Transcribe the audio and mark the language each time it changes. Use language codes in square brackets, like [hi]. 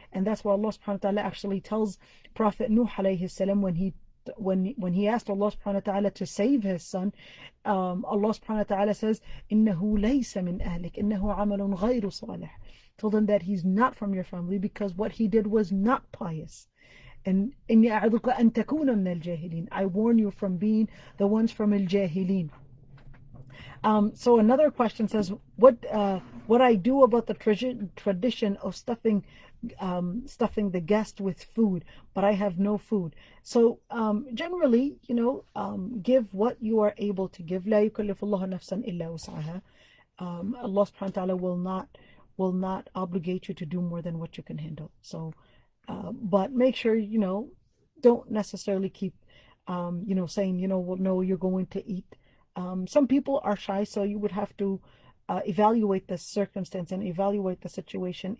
[en] And that's why Allah subhanahu wa ta'ala actually tells Prophet Nuh alayhi salam, when he asked Allah subhanahu wa ta'ala to save his son, Allah subhanahu wa ta'ala says, إِنَّهُ لَيْسَ مِنْ أَهْلِكَ إِنَّهُ عَمَلٌ غَيْرُ صَالِحٍ. Told him that he's not from your family, because what he did was not pious. [ar] And إِنِّي أَعِظُكَ أَن تَكُونَ مِنَ الْجَاهِلِينَ. [en] I warn you from being the ones from al-jahilin. So another question says, what I do about the tradition of stuffing the guest with food, but I have no food. So generally, give what you are able to give. [ar] لا يكلف الله نفسا إلا وسعها. [en] Allah subhanahu wa ta'ala will not obligate you to do more than what you can handle. So but make sure, don't necessarily keep saying, well, no, you're going to eat. Some people are shy, so you would have to evaluate the circumstance and evaluate the situation.